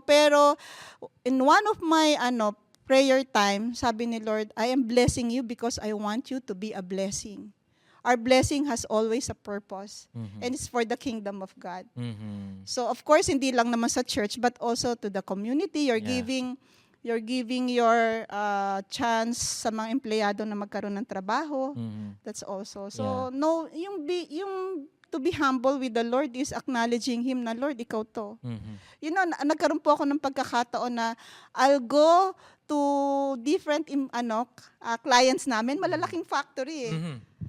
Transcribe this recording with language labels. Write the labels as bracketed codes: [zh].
[en] Pero in one of my prayer time, [tl] sabi ni Lord, [en] I am blessing you because I want you to be a blessing. Our blessing has always a purpose, and it's for the kingdom of God. Mhm. So of course, [tl] hindi lang naman sa [en] church, but also to the community. You're Yeah. giving your chance [tl] sa mga empleyado na magkaroon ng trabaho. Mhm. [en] That's also. So no, yung to be humble with the Lord is acknowledging Him na, Lord, ikaw to. Mhm. [tl] Nagkaroon po ako ng pagkakataon na [en] I'll go to different clients [tl] namin, malalaking factory Mhm.